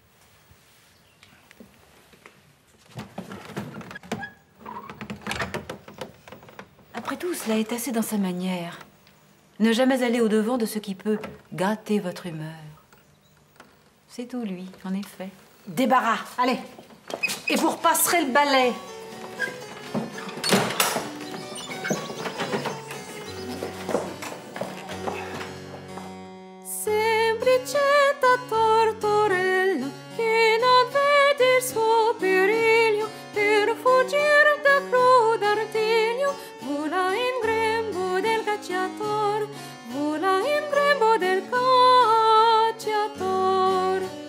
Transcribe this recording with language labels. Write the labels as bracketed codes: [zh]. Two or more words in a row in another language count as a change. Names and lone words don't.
[fr] Après tout, cela est assez dans sa manière. Ne jamais aller au-devant de ce qui peut gâter votre humeur. C'est tout, lui, en effet. Débarras, allez. Et vous repasserez le balai. [it] Semplicetta tortorella che non vede il suo periglio per fuggire da crudo artiglio vola in grembo del cacciator, vola in grembo del cacciator.